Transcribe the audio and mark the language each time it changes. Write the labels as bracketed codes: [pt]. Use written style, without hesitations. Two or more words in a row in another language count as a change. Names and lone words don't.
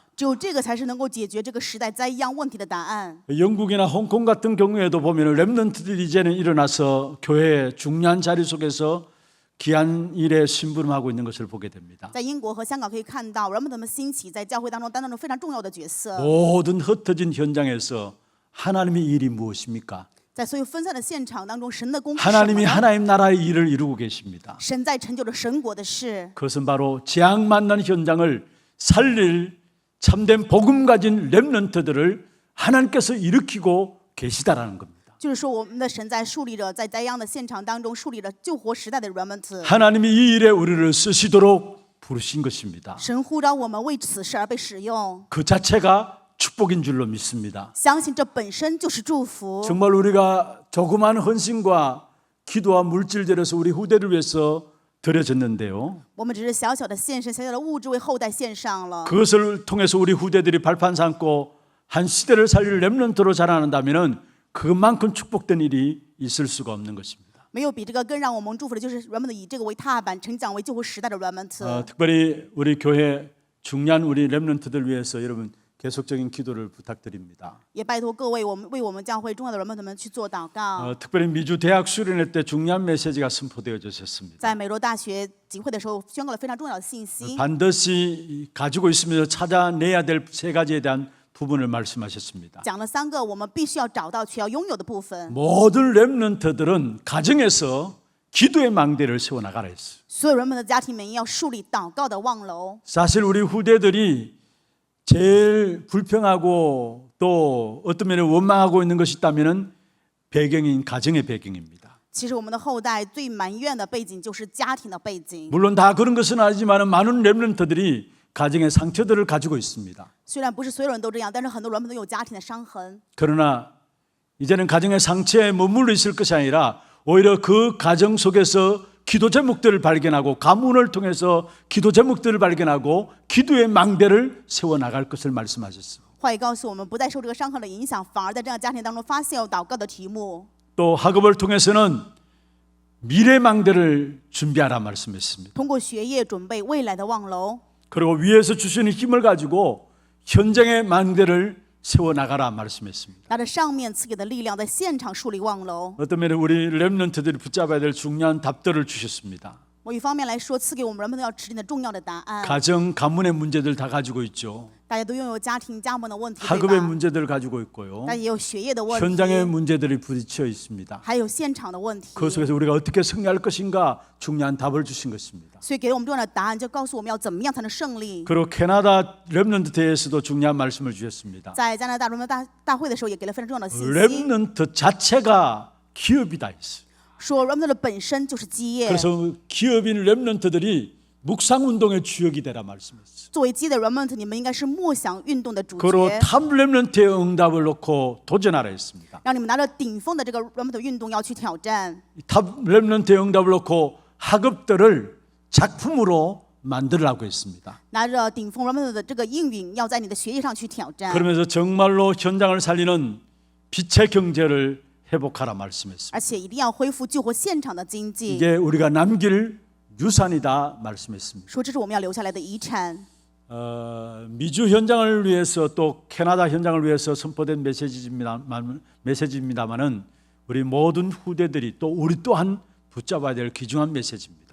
[zh] 只有这个才是能够解决这个时代灾殃问题的答案。 [ko] 영국이나 홍콩 같은 경우에도 보면 랩런트들이 이제는 일어나서 교회의 중요한 자리 속에서 귀한 일에 심부름하고 있는 것을 보게 됩니다. [zh] 在英国和香港可以看到，人们们兴起在教会当中担当着非常重要的角色。 [ko] 모든 흩어진 현장에서 하나님의 일이 무엇입니까? [zh] 在所有分散的现场当中，神的工是什么 [ko] 하나님이 [zh] 呢？ [ko] 하나님 나라의 일을 이루고 계십니다. [zh] 神在成就着神国的事。 [ko] 그것은 바로 재앙 만난 현장을 살릴 참된 복음 가진 랩런트들을 하나님께서 일으키고 계시다라는 겁니다. [zh] 就是说，我们的神在树立着，在灾殃的现场当中树立着救活时代的 remnant。 [ko] 하나님이 이 일에 우리를 쓰시도록 부르신 것입니다. [zh] 神呼召我们为此事而被使用， [ko] 그 자체가 축복인 줄로 믿습니다. [zh] 相信这本身就是祝福。 [ko] 정말 우리가 조그마한 헌신과 기도와 물질 들여서 우리 후대를 위해서 드려졌는데요. [zh] 我们只是小小的献身，小小的物质为后代献上了。 [ko] 그것을 통해서 우리 후대들이 발판 삼고 한 시대를 살릴 렘넌트로 자라난다면은 그만큼 축복된 일이 있을 수가 없는 것입니다. [zh] 没有比这个更让我们祝福的，就是人们的以这个为踏板，成长为救活时代的 remnant。 [ko] 특별히 우리 교회 중요한 우리 렘넌트들 위해서 여러분 계속적인 기도를 부탁드립니다. [zh] 也拜托各位，我们为我们教会重要的 remnant 们去做祷告。 [ko] 특별히 미주 대학 수련회 때 중요한 메시지가 선포되어졌습니다. [zh] 在美罗大学集会的时候，宣告了非常重要的信息。 [ko] 반드시 가지고 있으면서 찾아내야 될 세 가지에 대한 부분을 말씀하셨습니다. [zh] 讲了3个我们必须要找到却要拥有的部分。 [ko] 모든 렘넌트들은 가정에서 기도의 망대를 세워나가라 했어요. [zh] 所有人们的家庭里面要树立祷告的望楼。 [ko] 사실 우리 후대들이 제일 불평하고 또 어떤 면에 원망하고 있는 것이 있다면 배경인 가정의 배경입니다. [zh] 其实我们的后代最埋怨的背景就是家庭的背景。 [ko] 물론 다 그런 것은 아니지만 많은 렘넌트들이 가정의 상처들을 가지고 있습니다. [zh] 虽然不是所有人都这样，但是很多人们都有家庭的伤痕。 [ko] 그러나 이제는 가정의 상처에 머물러 있을 것이 아니라 오히려 그 가정 속에서 기도 제목들을 발견하고 가문을 통해서 기도 제목들을 발견하고 기도의 망대를 세워나갈 것을 말씀하셨습니다. [zh] 话语告诉我们，不再受这个伤痕的影响，反而在这样家庭当中发现有祷告的题目。 [ko] 또 학업을 통해서는 미래 망대를 준비하라 말씀했습니다. [zh] 通过学业准备未来的望楼， [ko] 그리고 위에서 주시는 힘을 가지고 현장의 망대를 세워나가라 말씀했습니다. [zh] 拿着上面赐给的力量，在现场树立望楼。 [ko] 어떤 면에 우리 렘넌트들이 붙잡아야 될 중요한 답들을 주셨습니다. [zh] 某一方面来说，赐给我们人们都要指定的重要的答案。 [ko] 가정, 가문의 문제들 다 가지고 있죠. [zh] 大家都拥有家庭、家门的问题，对 [ko] 학업의 [zh] 吧？ [ko] 문제들을 가지고 있고요. [zh] 但也有学业的问 [ko] 현장의 [zh] 题， [ko] 문제들이 부딪혀 있습니다. [zh] 还有现场的问题。 [ko] 그 속에서 우리가 어떻게 승리할 것인가 중요한 답을 주신 것입니다. [zh] 所以给了我们重要的答案，就告诉我们要怎么样才能胜利。 [ko] 그리고 캐나다 렘넌트 대회에서도 중요한 말씀을 주셨습니다. [zh] 在加拿大人们大会的时候，也给了非常重要的信息， [ko] 렘넌트 자체가 기업이다 했어요. [zh] 说 remnant 本身就是基业， [ko] 그래서 기업인 렘넌트들이 묵상운동의 주역이 되라 말씀했어요. [zh] 作为基业的 remnant， 你们应该是默想运动的主 [ko] 그리고 [zh] 角， [ko] 탑 렘넌트의 응답을 놓고 도전하라 했습니다. [zh] 让你们拿着顶峰的这个 remnant 运动要去挑战。 [ko] 탑 렘넌트의 응답을 놓고 학업들을 작품으로 만들라고 했습니다. [zh] 拿着顶峰 remnant 的这个应允，要在你的学业上去挑战， [ko] 그러면서 정말로 현장을 살리는 빛의 경제를 회복하라 말씀했습니다. [zh] 而且一定要恢复救活现场的经济， [ko] 이게 우리가 남길 유산이다 말씀했습니다. [zh] 说这是我们要留下来的遗产。 [ko] 미주 현장을 위해서 또 캐나다 현장을 위해서 선포된 메시지입니다만은 우리 모든 후대들이 또 우리 또한 붙잡아야 될 귀중한 메시지입니다.